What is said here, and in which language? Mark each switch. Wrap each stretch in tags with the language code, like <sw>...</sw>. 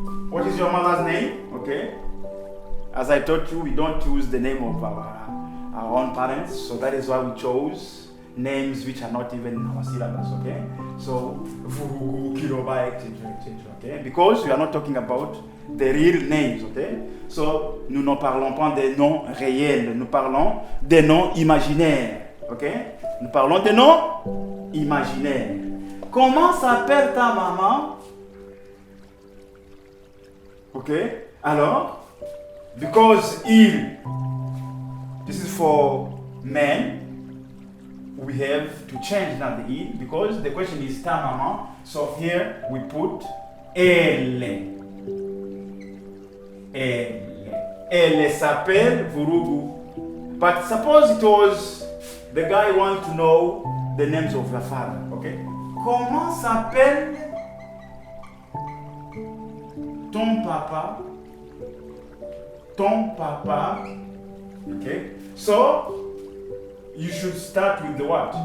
<en>What is your mother's name? Okay. As I told you, we don't choose the name of our own parents, so that is why we chose names which are not even in our syllabus, okay? So, Vurugu, Kiroba, etc., okay? Because we are not talking about the real names, okay?</en> <fr>So, nous ne parlons pas des noms réels, nous parlons des noms imaginaires, okay? Nous parlons des noms imaginaires. Comment s'appelle ta maman?</fr> <en>Okay? Alors, because this is for men, we have to change now the il because the question is ta maman. So here we put Elle. Elle.</en> <fr>Elle s'appelle Vurugu.</fr> <en>But suppose it was the guy want to know the names of the father. Okay?</en> <fr>Comment s'appelle ton papa? Ton papa. Okay?</fr> <en>So you should start with the what?</en>